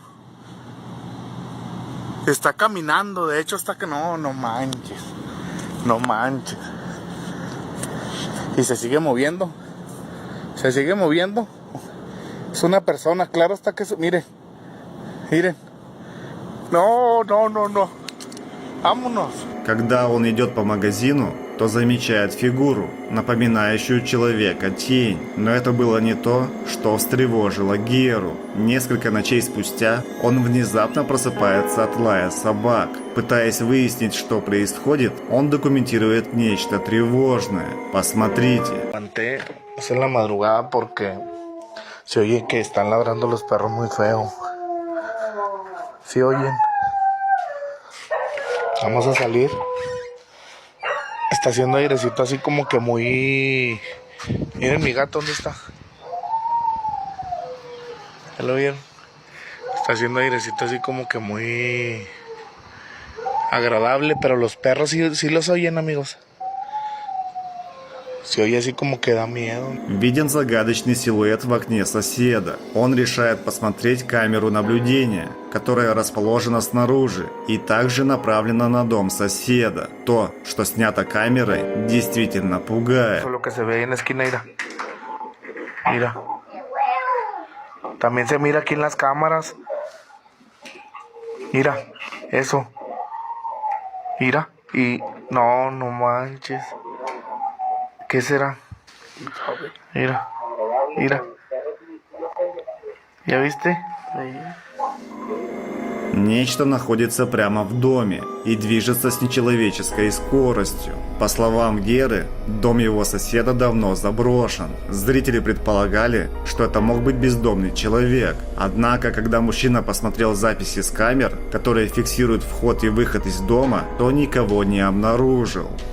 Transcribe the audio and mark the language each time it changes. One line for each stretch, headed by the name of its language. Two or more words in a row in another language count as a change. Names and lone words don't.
Spanish: Está caminando, de hecho está que no manches. No manches. Y se sigue moviendo. Es una persona, claro está que... Miren. No. Vámonos.
Russian: Когда он идет по магазину, то замечает фигуру, напоминающую человека тень. Но это было не то, что встревожило Геру. Несколько ночей спустя он внезапно просыпается от лая собак. Пытаясь выяснить, что происходит, он документирует нечто тревожное. Посмотрите.
Spanish: Es en la madrugada porque se oye que están ladrando los perros muy feo. ¿Sí oyen? Vamos a salir. Está haciendo airecito así como que muy... Miren mi gato, ¿dónde está? ¿Ya lo vieron? Está haciendo airecito así como que muy... agradable, pero los perros sí los oyen, amigos. Se oye así como que da miedo.
Russian: Виден загадочный силуэт в окне соседа. Он решает посмотреть камеру наблюдения, которая расположена снаружи и также направлена на дом соседа. То, что снято камерой, действительно пугает.
Spanish: Lo que se ve ahí en la esquina, mira. También se mira aquí en las cámaras. Mira, eso. Mira, y no manches. ¿Qué será? Mira. ¿Ya viste?
Russian: Нечто находится прямо в доме и движется с нечеловеческой скоростью. По словам Геры, дом его соседа давно заброшен. Зрители предполагали, что это мог быть бездомный человек. Однако, когда мужчина посмотрел записи с камер, которые фиксируют вход и выход из дома, то никого не обнаружил.